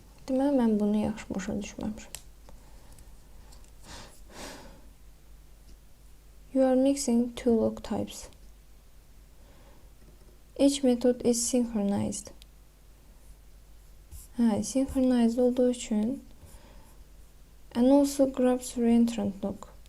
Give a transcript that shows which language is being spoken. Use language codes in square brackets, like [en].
[az] Deməli, mən bunu yaxşı başa düşməmişim. [en] You are mixing two log types. Each method is synchronized. Synchronized [tr] olduğu için [en] and also grabs reentrant log.